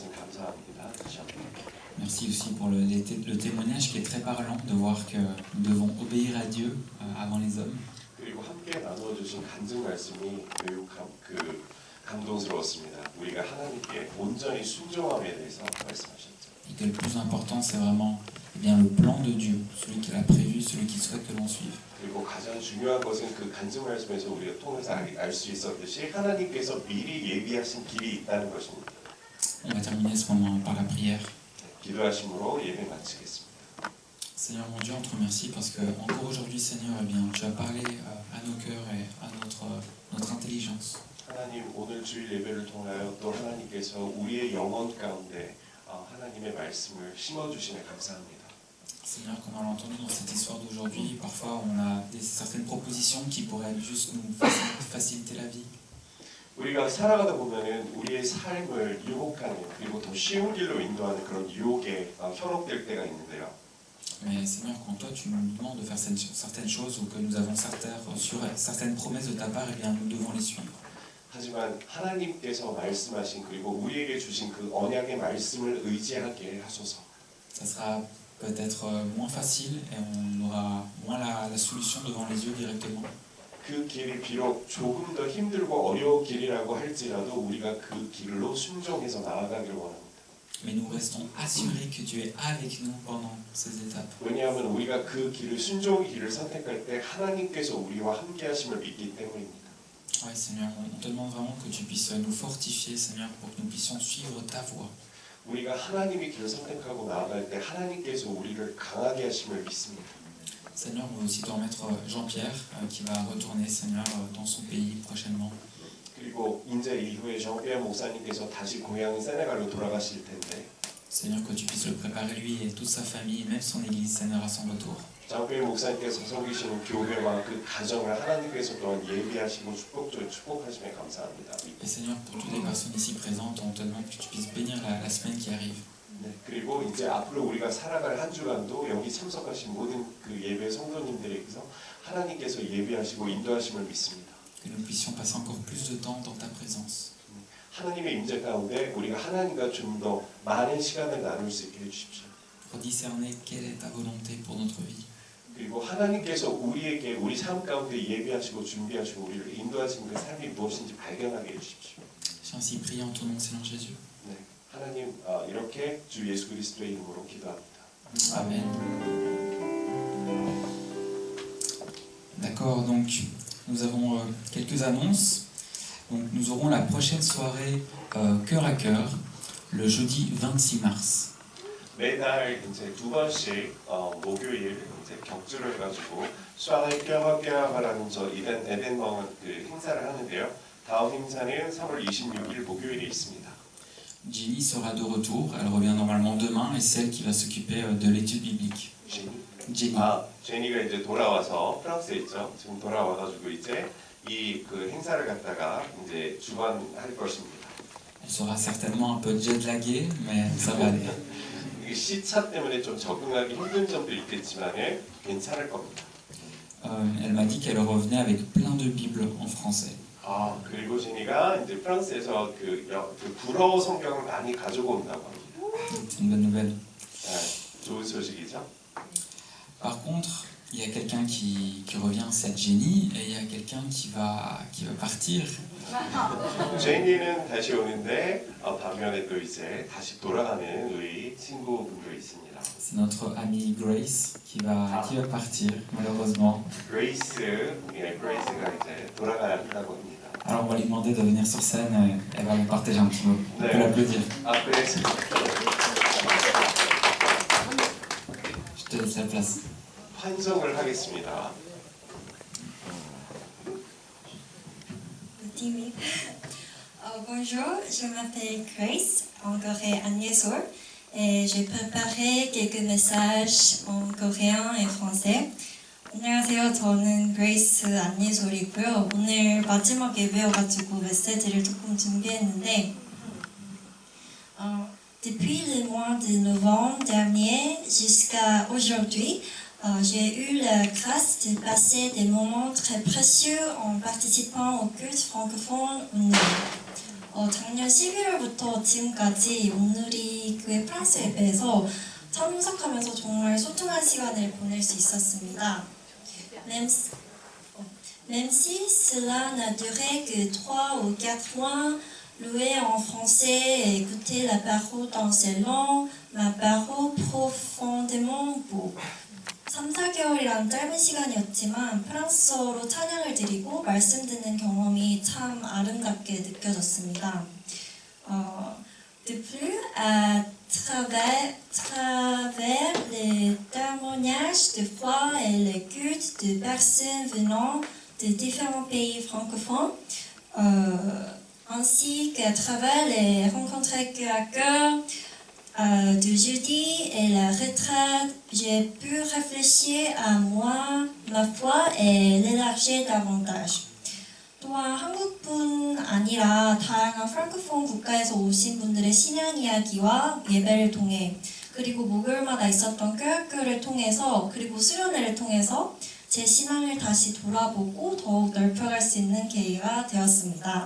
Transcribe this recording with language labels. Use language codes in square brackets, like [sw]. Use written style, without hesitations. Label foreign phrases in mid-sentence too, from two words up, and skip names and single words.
[ko] 감사합니다. 다시 한번. [fr] Merci aussi pour le témoignage qui est très parlant de voir que nous devons obéir à Dieu avant les hommes. [ko] 그리고 함께 나누어 주신 간증 말씀이 매우 감동스러웠습니다. 우리가 하나님께 온전히 순종함에 대해서 말씀하셨죠. [fr] Et que le plus important, c'est vraiment bien le plan de Dieu, celui qu'il a prévu, celui qu'il souhaite que l'on suive. [ko] 그리고 가장 중요한 것은 그 간증 말씀에서 우리가 통해서 알 수 있었듯이 하나님께서 미리 예비하신 길이 있다는 것입니다. [fr] On va terminer ce moment par la prière. [ko] 기도하심으로 예배 마치겠습니다. [fr] Seigneur mon Dieu, on te remercie parce que encore aujourd'hui, Seigneur, eh bien, tu as parlé à nos cœurs et à notre intelligence. [ko] 하나님 오늘 주일 예배를 통하여 또 하나님께서 우리의 영혼 가운데 하나님의 말씀을 심어주심에 감사합니다. [fr] Seigneur, comme on l'a entendu dans cette histoire d'aujourd'hui, parfois on a certaines propositions qui pourraient juste nous faciliter la vie. [ko] 우리가 살아가다 보면은 우리의 삶을 유혹하는 그리고 더 쉬운 길로 인도하는 그런 유혹에 현혹될 때가 있는데요. [fr] Mais Seigneur, quand toi tu nous demandes de faire certaines choses ou que nous avons certaines promesses de ta part, eh bien nous devons les suivre. [ko] 하지만 하나님께서 말씀하신 그리고 우리에게 주신 그 언약의 말씀을 의지하게 하소서. [fr] Ça sera peut-être moins facile et on aura moins la solution devant les yeux directement. [ko] 그 길이 비록 조금 더 힘들고 어려운 길이라고 할지라도 우리가 그 길로 순종해서 나아가길 원합니다. [fr] Mais nous restons assurés que Dieu est avec nous pendant ces étapes. [ko] 왜냐하면 우리가 그 길을 순종의 길을 선택할 때 하나님께서 우리와 함께하심을 믿기 때문입니다. [fr] Oui, Seigneur, on te demande vraiment que tu puisses nous fortifier, Seigneur, pour que nous puissions suivre ta voie. [ko] 우리가 하나님의 길을 선택하고 나아갈 때 하나님께서 우리를 강하게 하심을 믿습니다. [fr] Seigneur, on veut aussi te remettre Jean-Pierre qui va retourner, Seigneur, dans son pays prochainement. [ko] 그리고 이제 이후에 정피아 목사님께서 다시 고향 세네갈로 돌아가실 텐데. [fr] Seigneur, que tu puisses le préparer lui et toute sa famille, même son église, Seigneur, à son retour. [ko] 정피아 목사님께서 섬기시는 교회와 그 가정을 하나님께서 또한 예비하시고 축복하심에 감사합니다. [fr] Et Seigneur, pour toutes les personnes ici présentes, on te demande que tu puisses bénir la semaine qui arrive. [ko] 네, 그리고 이제 앞으로 우리가 살아갈 한 주간도 여기 참석하신 모든 그 예배 성도님들에게서 하나님께서 예비하시고 인도하심을 믿습니다. [fr] Que nous puissions passer encore plus de temps dans ta présence. [ko] 하나님의 임재 가운데 우리가 하나님과 좀 더 많은 시간을 나눌 수 있게 해주십시오. [fr] Pour discerner quelle est ta volonté pour notre vie. [ko] 그리고 하나님께서 우리에게 우리 삶 가운데 예비하시고 준비하시고 우리를 인도하시는 그 삶이 무엇인지 발견하게 해주십시오. [fr] J'ai ainsi prié en ton nom, Seigneur Jésus. [ko] 네, 하나님 이렇게 주 예수 그리스도의 이름으로 기도합니다. Amen. [fr] D'accord, donc nous avons quelques annonces. Donc, nous aurons la prochaine soirée cœur à cœur le jeudi 26 mars. [ko] 매달 이제 두 번씩 목요일 이제 격주를 해가지고 수아의 껴하라는 저 에덴멍 그 행사를 하는데요. 다음 행사는 3월 26일 목요일에 있습니다. [fr] Ginny sera de retour. Elle revient normalement demain et c'est elle qui va s'occuper de l'étude biblique. [ko] 제니. 제니가 이제 돌아와서 프랑스에 있죠. 지금 돌아와가지고 이제 이 그 행사를 갖다가 이제 주관할 것입니다. [fr] Elle sera certainement un peu jet-laguée, mais ça va aller. [ko] 시차 때문에 좀 적응하기 힘든 점도 있겠지만 괜찮을 겁니다. [fr] Elle m'a dit qu'elle revenait avec plein de Bibles en français. [ko] 그리고 제니가 이제 프랑스에서 그 불어 성경을 많이 가지고 온다고 합니다. [fr] C'est une bonne nouvelle. [ko] 좋은 소식이죠. [fr] Par contre, il y a quelqu'un qui revient, c'est Jenny, et il y a quelqu'un qui va partir. [ko] 제니는 다시 오는데 반면에 또 이제 다시 돌아가는 우리 친구분도 있습니다. [fr] C'est notre amie Grace qui va partir, malheureusement. [ko] 그레이스가 이제 돌아가야 한다고 합니다. [fr] Alors on va lui demander de venir sur scène, elle va vous partager un petit mot. On peut l'applaudir. [ko] 그래서 [fr] Je te laisse la place. [ko] 환송을 하겠습니다. [fr] Oui. Bonjour, je m'appelle Grace, en coréen Agnesor, et j'ai préparé quelques messages en coréen et français. [ko] 안녕하세요, 저는 그레이스 안예솔이고요. 오늘 마지막 예배여가지고 메시지를 조금 준비했는데 [fr] Depuis le mois de novembre dernier jusqu'à aujourd'hui, j'ai eu la grâce de passer des moments très précieux en participant au culte francophone. [ko] 작년 11월부터 지금까지 온누리 교회 프랑스 예배에서 참석하면서 정말 소중한 시간을 보낼 수 있었습니다. [fr] Même si cela n'a duré que 3 ou 4 mois, louer en français et écouter la parole dans ces langues m'a paru profondément beau. [ko] 3-4개월이란 짧은 시간이었지만 프랑스어로 찬양을 드리고 말씀 듣는 경험이 참 아름답게 느껴졌습니다. [fr] De plus, à travers les témoignages de foi et les cultes de personnes venant de différents pays francophones, ainsi qu'à travers les rencontres cœur à cœur de jeudi et la retraite, j'ai pu réfléchir à moi, ma foi et l'élargir davantage. [ko] 또한 한국뿐 아니라 다양한 프랑크폰 국가에서 오신 분들의 신앙 이야기와 예배를 통해 그리고 목요일마다 있었던 꾀학교를 통해서 그리고 수련회를 통해서 제 신앙을 다시 돌아보고 더욱 넓혀갈 수 있는 계기가 되었습니다.